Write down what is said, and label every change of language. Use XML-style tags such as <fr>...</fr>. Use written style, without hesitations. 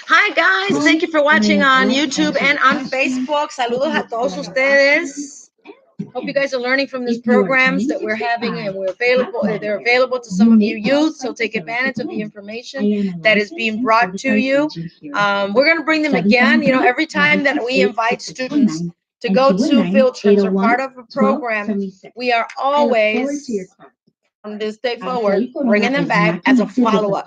<en>Hi guys, thank you for watching on YouTube and on Facebook.</en> <es>Saludos a todos ustedes.</es> <en>Hope you guys are learning from these programs that we're having, and they're available to some of you youth, so take advantage of the information that is being brought to you. We're going to bring them again. You know, every time that we invite students to go to field trips or part of a program, we are always, from this day forward, bringing them back as a follow-up.</en>